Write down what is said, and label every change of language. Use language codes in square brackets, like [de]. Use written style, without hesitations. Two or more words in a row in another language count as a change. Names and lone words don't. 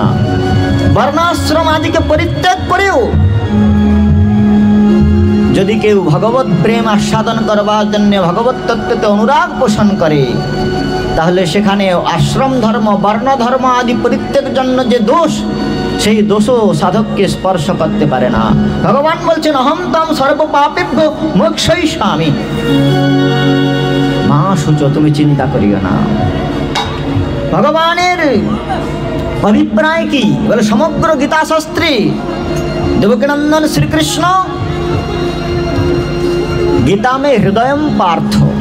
[bn] বর্ণাশ্রম আদিকে পরিত্যাগ করেও যদি কেউ ভগবত প্রেম আস্বাদন করবার জন্য ভগবত তত্ত্বতে অনুরাগ পোষণ করে, তাহলে সেখানে আশ্রম ধর্ম, বর্ণ ধর্ম আদি পরিত্যাগের জন্য যে দোষ, সেই দোষও সাধককে স্পর্শ করতে পারে না। ভগবান বলছেন [sa] অহম ত্বাম সর্ব পাপেভ্যো মোক্ষয়িষ্যামি মা শুচঃ। [bn] তুমি চিন্তা করিও না। ভগবানের অভিপ্রায় কি? বলে সমগ্র গীতা শাস্ত্রে দেবকীনন্দন শ্রীকৃষ্ণ [sa] গীতা মে হৃদয়ম পার্থ।